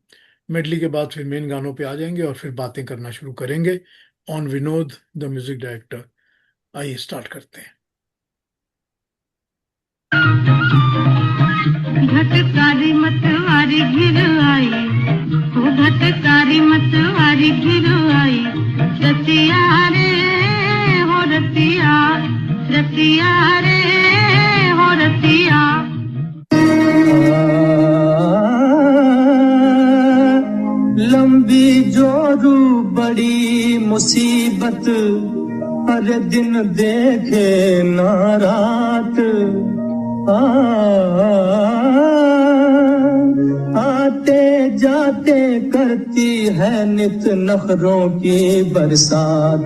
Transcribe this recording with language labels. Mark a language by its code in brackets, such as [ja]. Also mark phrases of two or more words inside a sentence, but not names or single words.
[hi] मेडली के बाद फिर मेन गानों पे आ जाएंगे और फिर बातें करना शुरू करेंगे [en] on Vinod the music director. [hi] आइए स्टार्ट करते हैं। घटकारी मतवारी घिर आई, वो घटकारी मतवारी घिर आई। रतिया रे हो रतिया, रतिया रे हो रतिया। लंबी जोरू बड़ी मुसीबत, हर दिन देखे ना रात। आते जाते करती है नित नखरों की बरसात।